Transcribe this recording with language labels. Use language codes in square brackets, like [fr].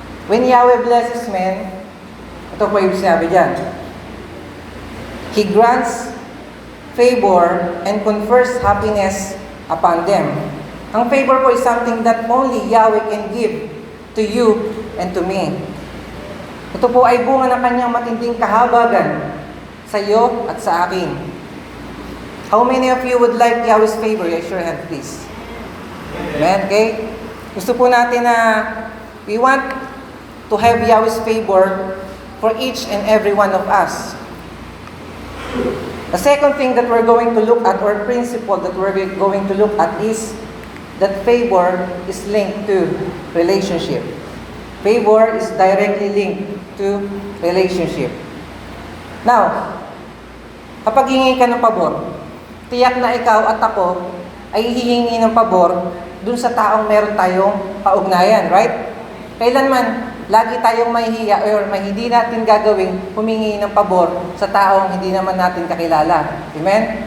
[en] When Yahweh blesses men, [tl] ito po yung sinabi dyan. [en] He grants favor and confers happiness upon them. [tl] Ang favor po [en] is something that only Yahweh can give to you and to me. [tl] Ito po ay bunga ng kanyang matinding kahabagan sa iyo at sa akin. [en] How many of you would like Yahweh's favor? Raise your hand, please. Amen? Okay? [tl] Gusto po natin na [en] we want to have Yahweh's favor for each and every one of us. The second thing that we're going to look at, or principle that we're going to look at, is that favor is linked to relationship. Favor is directly linked to relationship. [tl] Now, kapag hihingi ka ng pabor, tiyak na ikaw at ako ay hihingi ng pabor dun sa taong meron tayong kaugnayan, right? Kailanman, lagi tayong mahihiya or hindi natin gagawing humingi ng pabor sa taong hindi naman natin kakilala. Amen?